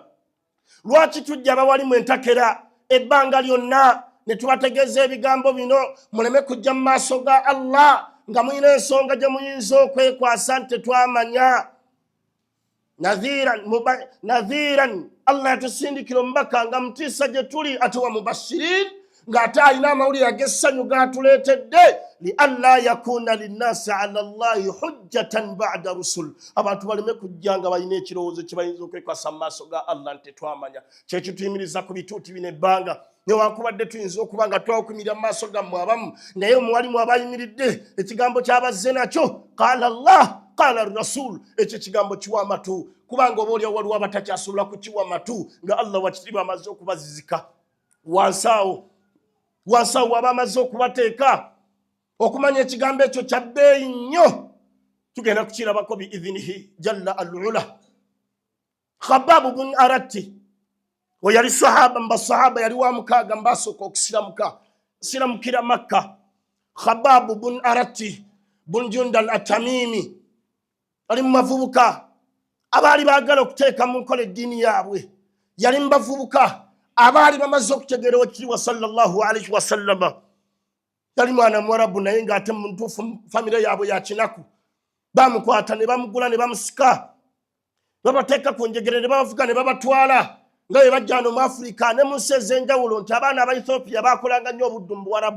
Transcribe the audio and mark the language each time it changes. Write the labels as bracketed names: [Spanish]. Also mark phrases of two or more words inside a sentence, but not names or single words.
[Ganda] Lwaki tujja abawalimu entakera ebbanga lyonna ne tubategeeza ebigambo bino muleme kujja mu maaso ga Allah nga mulina ensonga gye muyinza okwekwasa nti tetwamanya. Nadhiran, Allah yatusindikira omubaka nga mutiisa gye tuli, ate [Arabic] ومبشرين, [Ganda] ng'ate alina amawulire ag'essanyu g'atuleetedde. [Arabic] لئلا يكون للناس على الله حجة بعد الرسل, [Ganda] abantu baleme kujja nga balina ekirowoozo kye bayinza okwekwasa mu maaso ga Allah nti tetwamanya. Kyekyo tuyimiriza ku bituuti bino ebbanga, newankubadde tuyinza okuba nga twakumirira mu maaso gammwe abamu, naye omuwalimu abayimiridde ekigambo kyabazze nakyo [Arabic] قال الله قال رسول, [Ganda] ekyo ekigambo kiwa amatu, kubanga oba oliawo waliwo abatakyasobola kukiwa amatu nga Allah wakitiibwa amaze okubazizika. wansawo abamaze okubateeka okumanya ekigambo ekyo kya bbeeyi nnyo tugenda kukirabako [Arabic] بإذنه جل وعلا. [Ganda] Khabbab bun Aratti we yali sahaba mbasahaba yali wa mukaaga mbasooka okusiramukira Makka. Khabbab bun Aratti bun Jundal at-Tamimi ali mu bavubuka abaali baagala okuteeka mu nkola eddiini yaabwe. Yali mu bavubuka abaali bamaze okutegeera Oweekitiibwa [Arabic] صلى الله عليه وسلم. [Ganda] Yali mwana Mwarabu naye ng'ate mu ntuufu famire yaabwe ya kinaku. Bamukwata ne bamugula ne bamusika, babateeka ku njegere ne babavuga ne babatwala nga bwe bajja wano mu Afrika ne mu nsi ez'enjawulo nti abaana aba Ethiopia baakolanga nnyo obuddu mu Buwarabu.